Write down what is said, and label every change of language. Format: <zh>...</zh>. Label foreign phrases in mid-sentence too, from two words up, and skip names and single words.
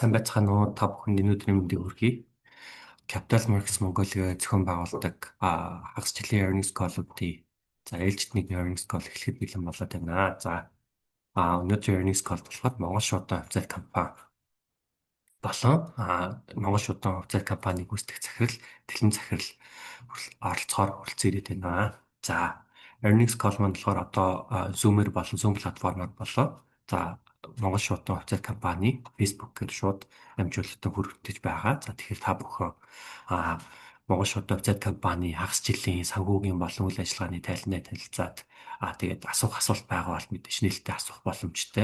<mn>Сайн байцгаана уу та бүхэнд өнөөдрийн мэндийг хүргэе. Capital Markets Mongolia зохион байгуулдаг хагас жилийн</mn> <en>earnings call-</en> <mn>уудын ээлжид нэг</mn> <en>earnings call</en> <mn>эхлэхэд бэлэн болоод байна. Өнөөдрийн</mn> <en>earnings call</en> <mn>болохоор Монгол шуудан хувьцаат компани болон Монгол шуудан хувьцаат компани гүйцэтгэх захирал, бэлэн захирал оролцохоор хүрэлцэн ирээд байна.</mn> <en>Earnings call</en> <mn>маань болохоор одоо Zoom-ээр болон Zoom платформоор болоо. Монгол шуудан хувьцаат компани Facebook-ээр шууд амжуулалтад хүргэж байгаа. Тэгэхээр та бүхэн Монгол шуудан хувьцаат компани хагас жилийн санхүүгийн болон үйл ажиллагааны тайлбарыг танилцаад тэгээд асуулт байгаа бол мэдээж нээлттэй асуух боломжтой.</mn>